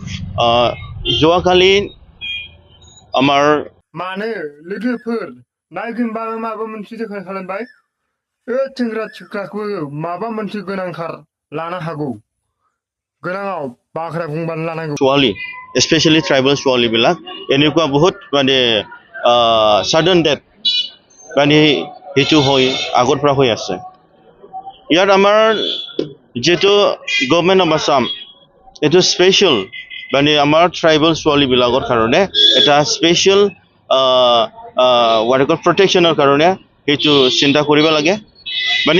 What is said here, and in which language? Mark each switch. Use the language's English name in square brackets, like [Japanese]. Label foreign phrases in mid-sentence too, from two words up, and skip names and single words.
[Bodo] जवाखालि आमार माने लोगोफोर नायगोनबा माबा मोनसे देखा खालामबाय सेंग्रा सिख्लाखौ माबा मोनसे गोनांथार लानो हागौ गोनाङाव बाख्रा बुंबानो लानांगौ [Assamese] ছোৱালী [English] specially tribal [Assamese] ছোৱালীবিলাক এনেকুৱা বহুত মানে [English] sudden death [Assamese] মানে সেইটো হৈ আগৰ পৰা হৈ আছে ইয়াত আমাৰ যেটো [English] government of Assam [Assamese] এটো স্পেশাল মানে আমাৰ ট্ৰাইবল ছোৱালীবিলাকৰ কাৰণে এটা স্পেশাল ওয়াৰ্কৰ প্ৰটেকশ্যনৰ কাৰণে সেইটো চিন্তা কৰিব লাগে মানে